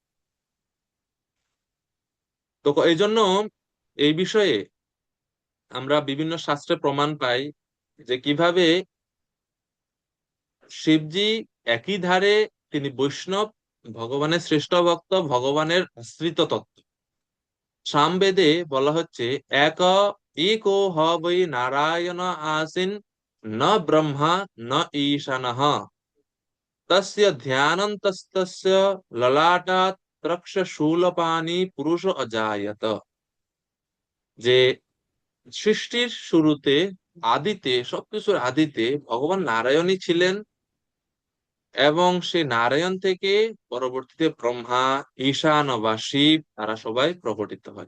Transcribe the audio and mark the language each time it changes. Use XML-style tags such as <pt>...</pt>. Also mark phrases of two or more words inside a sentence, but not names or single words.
<bn>তো এই জন্য এই বিষয়ে আমরা বিভিন্ন শাস্ত্রে প্রমাণ পাই যে কিভাবে শিবজি একই ধারে তিনি বৈষ্ণব, ভগবানের শ্রেষ্ঠ ভক্ত, ভগবানের আশ্রিত তত্ত্ব। সামবেদে বলা হচ্ছে এক</bn> <sa>एको ह वै नारायण आसीन न ब्रह्मा न ईशानः तस्य ध्यानन्तस्तस्य ललाटात् त्रक्षशूलपाणि पुरुष अजायत।</sa> <bn>যে সৃষ্টির শুরুতে, আদিতে, সবকিছুর আদিতে ভগবান নারায়ণই ছিলেন, এবং সে নারায়ণ থেকে পরবর্তীতে ব্রহ্মা, ঈশান বা শিব তারা সবাই প্রকটিত হয়।</bn>